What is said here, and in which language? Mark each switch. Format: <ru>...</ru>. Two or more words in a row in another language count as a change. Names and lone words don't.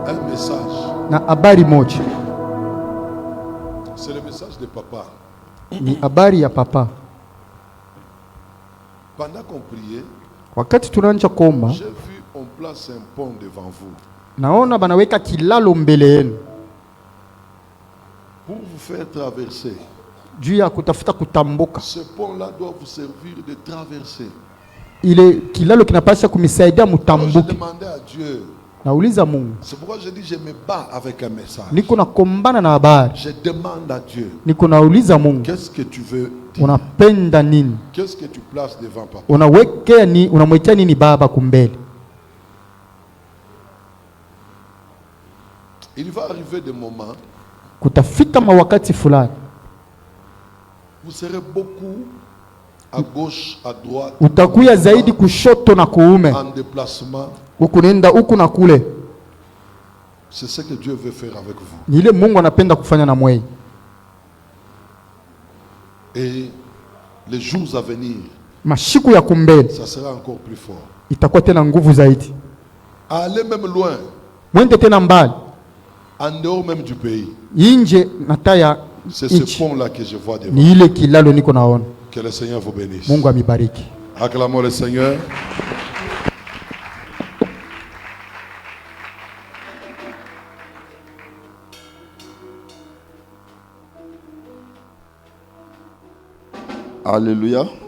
<fr>un message.</fr> <sw>na habari moja.</sw> <fr>C'est le message de papa.</fr> <sw>Ni habari ya papa.</sw> <fr>Pendant qu'on priait,</fr> <sw>Wakati tunaanza kuomba,</sw> <fr>j'ai vu on place un pont devant vous.</fr> <sw>naona banaweka kilalo mbele yenu</sw> <fr>Pour vous faire traverser.</fr> <sw>juu ya kutafuta kutambuka.</sw> <fr>Ce pont-là doit vous servir de traverser.</fr> <sw>Ile kilalo kinapaswa kumisaidia</sw> <fr>Alors je</fr> <sw>mutambuke.</sw> <fr>demandais à Dieu.</fr> <sw>Nauliza Mungu,</sw> <fr>C'est pourquoi je dis je me bats avec un message.</fr> <sw>niko nakombana na habari.</sw> <fr>Je demande à Dieu.</fr> <sw>Niko nauliza Mungu,</sw> <fr>Qu'est-ce que tu veux dire?</fr> <sw>unapenda nini?</sw> <fr>Qu'est-ce que tu places devant papa?</fr> <sw>Unamwekea nini baba kumbele?</sw> <fr>Il va arriver des moments</fr> <sw>Kutafika mawakati fulani</sw> <fr>vous serez beaucoup à gauche, à droite,</fr> <sw>utakuya zaidi kushoto na kuume,</sw> <fr>en déplacement.</fr> <sw>huku nenda huku na kule.</sw> <fr>C'est ce que Dieu veut faire avec vous.</fr> <sw>Ni ile Mungu anapenda kufanya na mwei.</sw> <fr>Et les jours à venir,</fr> <sw>Mashiku ya kumbele</sw> <fr>ça sera encore plus fort.</fr> <sw>itakuwa tena nguvu zaidi.</sw> <fr>Aller même loin,</fr> <sw>Mwende tena mbali</sw> <fr>en dehors même du pays.</fr> <sw>inje nataya</sw> <fr>C'est ce</fr> <sw>inchi.</sw> <fr>pont-là que je vois devant.</fr> <sw>Ni ile kilalo niko naona.</sw> <fr>Que le Seigneur vous bénisse.</fr> <sw>Mungu amibariki.</sw> <fr>Acclamons le Seigneur. Alléluia.</fr>